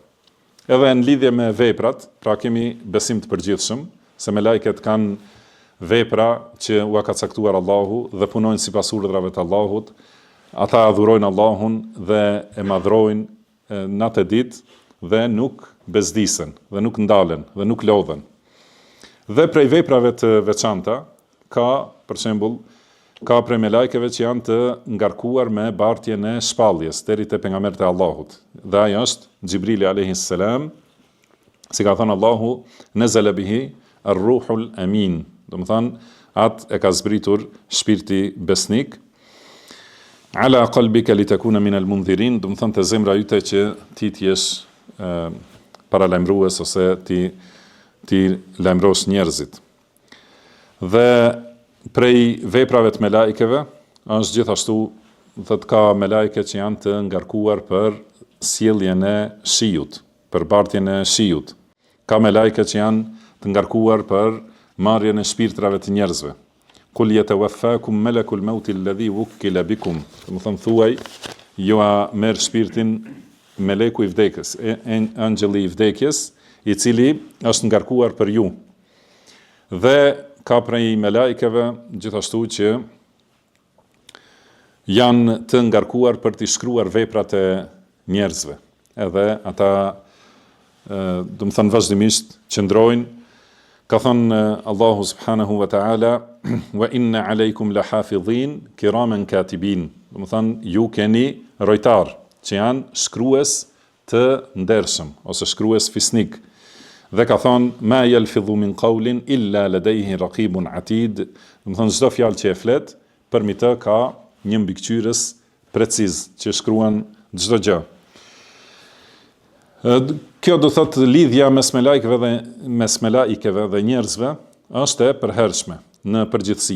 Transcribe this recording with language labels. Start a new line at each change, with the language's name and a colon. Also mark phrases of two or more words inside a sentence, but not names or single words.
Albanian: Edhe në lidhje me veprat, pra kemi besim të përgjithshëm, se melaiket kanë vepra që u ka caktuar Allahu dhe punojnë sipas urdhrave të Allahut, ata adhurojnë Allahun dhe e madhrojnë natë e ditë dhe nuk bezdisen, dhe nuk ndalen, dhe nuk lodhen. Dhe prej veprave të veçanta, për shembull, ka prej me lajkeve që janë të ngarkuar me bartjen e shpalljes deri te pejgamberi e Allahut. Dhe ajo është Xhibrili
Arabic: عليه السلام,
Albanian: si ka thënë Allahu,
Arabic: نزل به الروح الأمين.
Albanian: Do të thonë, atë e ka zbritur shpirti besnik.
Arabic: على قلبك لتكون من المنذرين,
Albanian: do të thonë te zemra yte që ti jesh paralajmërues ose ti lajmërosh njerëzit. Dhe prej veprave të melajkeve është gjithashtu, thot ka melajke që janë të ngarkuar për sjelljen e shiut, për bartjen e shiut. Ka melajke që janë të ngarkuar për marrjen e shpirtrave të njerëzve.
Arabic: قل يتوفاكم ملك الموت الذي وكل بكم.
Albanian: Do të thonë thuaj, ju a merr shpirtin meleku i vdekjes, angjëlli i vdekjes, i cili është ngarkuar për ju. Dhe ka prej melajkeve gjithashtu që janë të ngarkuar për t'i shkruar veprat e njerëzve. Edhe ata, do të thënë vazhdimisht, qëndrojnë. Ka thënë
Arabic: Allahu سبحانه وتعالى وإن عليكم لحافظين كراما كاتبين.
Albanian: Do të thënë, ju keni rojtar, që janë shkrues të ndershëm, ose shkrues fisnik. Dhe ka thonë,
Arabic: ما يلفظ من قول إلا لديه رقيب عتيد.
Albanian: Do të thonë, çdo fjalë që e flet, përmi të ka një mbikëqyrës preciz që shkruan çdo gjë. Kjo do thotë lidhja mes melajkeve dhe njerëzve është e përhershme në përgjithësi.